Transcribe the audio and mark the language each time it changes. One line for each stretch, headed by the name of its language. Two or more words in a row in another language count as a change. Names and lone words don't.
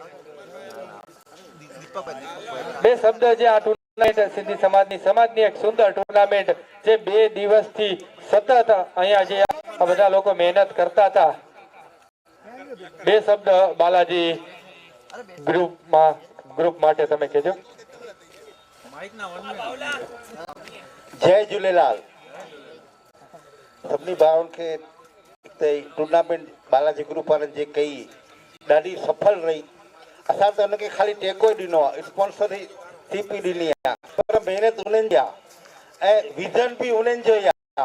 Gujarati: બે શબ્દ જે આ ટુર્નામેન્ટ સિંધી સમાજની એક સુંદર ટુર્નામેન્ટ જે 2 દિવસથી સતત અહીંયા જે આ બધા લોકો મહેનત કરતા હતા. બે શબ્દ બાલાજી ગ્રુપ માટે તમે કહેજો.
Sindhi: जय झूलेलाल सभिनी भाउनि खे त टूर्नामेंट बालाजी ग्रुप वारनि जे कई ॾाढी सफल रही। असां त हुनखे ख़ाली टेको ई ॾिनो आहे, स्पॉन्सर थी पई ॾिनी आहे, पर महिनत उन्हनि जी आहे ऐं विज़न बि उन्हनि जो ई आहे।